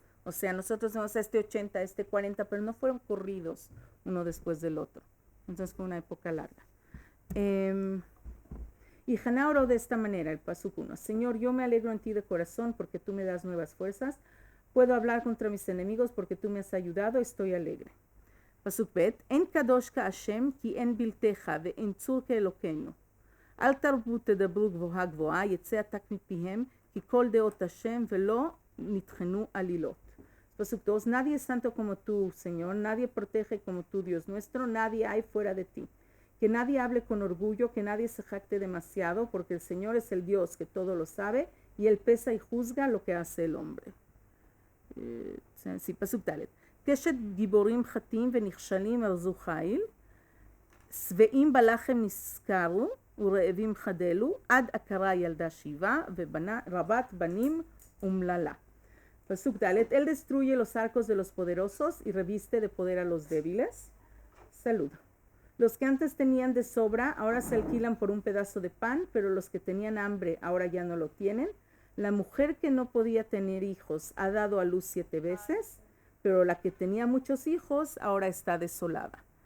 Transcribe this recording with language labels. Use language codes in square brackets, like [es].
[es] O sea, nosotros tenemos este 80, este 40, pero no fueron corridos uno después del otro. Entonces fue una época larga. Y Hannah oró de esta manera, el pasuk 1. Señor, yo me alegro en ti de corazón porque tú me das nuevas fuerzas. Puedo hablar contra mis enemigos porque tú me has ayudado, estoy alegre. [he] פסוק ב', אין קדוש כהשם כי אין בלתך ואין צור כאלוקינו. אל תרבו תדברו גבוהה גבוהה, יצא עתק מפיהם, כי כל דעות השם ולא נטחנו עלילות. [es] Pásuk 2, nadie es santo como tú, Señor, nadie protege como tú, Dios nuestro, nadie hay fuera de ti. Que nadie hable con orgullo, que nadie se jacte demasiado, porque el Señor es el Dios que todo lo sabe, y Él pesa y juzga lo que hace el hombre. [he] Sí, פסוק ד' קשת גיבורים חטאים ונכשלים ארזו חיל, שבעים בלחם נזכרו ורעבים חדלו, עד עקרה ילדה שיבה ורבת בנים אומללה. [es] Pasuk Dalet, Él destruye los arcos de los poderosos y reviste de poder a los débiles. Salud. Los que antes tenían de sobra ahora se alquilan por un pedazo de pan, pero los que tenían hambre ahora ya no lo tienen. La mujer que no podía tener hijos ha dado a luz 7 veces, pero la que tenía muchos hijos ahora está desolada.